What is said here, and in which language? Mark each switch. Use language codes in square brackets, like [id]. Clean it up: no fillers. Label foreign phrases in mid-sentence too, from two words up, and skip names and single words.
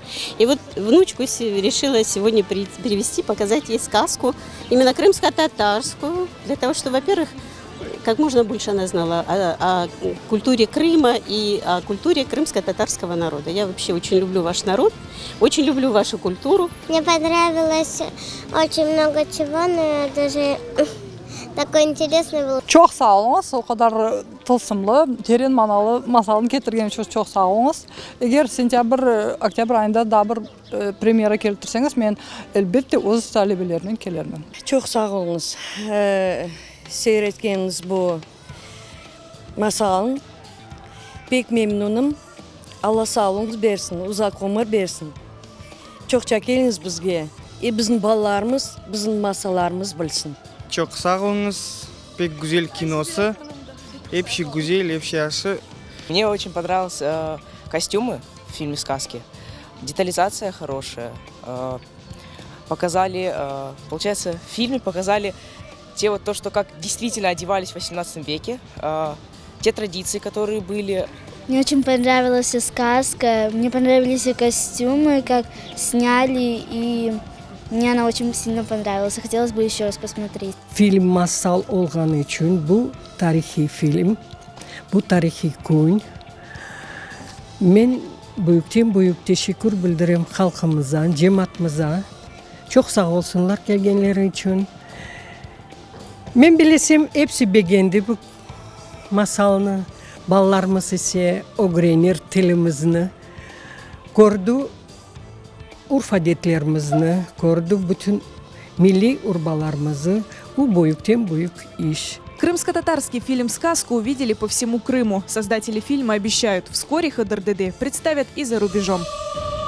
[ru] И вот внучку решила сегодня привезти, показать ей сказку, именно крымско-татарскую, для того, чтобы, во-первых, как можно больше она знала о культуре Крыма и о культуре крымско-татарского народа. Я вообще очень люблю ваш народ, очень люблю вашу культуру. Мне понравилось очень много чего, но даже такой интересный был. [crh] Çok sağ olunuz. O kadar tılsımlı, derin manalı masalını getirgen için çok sağ olunuz. Eğer sentyabr, oktyabr ayında daha bir premyera keltirseniz, men elbette öz talebelerinden kelermen. Çok sağ olunuz. Seyretkeniniz bu masalın. Pek memnunum. Allah sağlığınız versin, uzak ömür versin. Çokça geliniz bizge. Bizim balalarımız, bizim masallarımız bilsin. Çok sağ olunuz. Pek güzel kinosu. Hepsi güzel, hepsi yaxşı. [ru] Мне очень понравились костюмы в фильме «Сказки». Детализация хорошая. Показали, получается, в фильме показали то, что как действительно одевались в 18 веке, те традиции, которые были. Мне очень понравилась сказка, мне понравились и костюмы, как сняли, и мне она очень сильно понравилась. Хотелось бы еще раз посмотреть. [crh] Film masal olğanı için bu tarihi film, bu tarihi gün. Men büyük teşekkür bildirem halkımıza, cemaatimize. Çok sağ olsunlar gelgenleri için. Men bilesem hepsi beğendi bu masalını. Ballarımız ise öğrenir tilimizni. Gördü urf adetlerimizni, gördü bütün milli urbalarımızı. Bu büyük iş. [ru] Крымско-татарский фильм «Сказку» увидели по всему Крыму. Создатели фильма обещают, вскоре Хадыр-Деде представят и за рубежом.